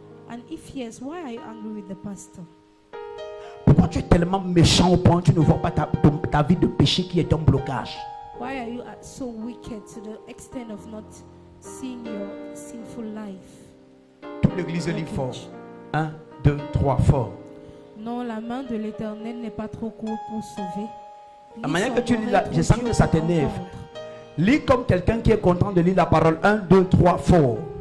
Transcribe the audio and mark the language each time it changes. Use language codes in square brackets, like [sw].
[en] And if yes, why are you angry with the pastor? [fr] Pourquoi tu es tellement méchant au point que tu ne vois pas ta vie de péché qui est un blocage? [en] Why are you so wicked to the extent of not seeing your sinful life? [fr] Toute l'église lit fort. 1, 2, 3, fort. Non, la main de l'Éternel n'est pas trop courte pour sauver. La manière que tu lis là, je sens que ça t'énerve. Lis comme quelqu'un qui est content de lire la parole. 1, 2, 3, fort.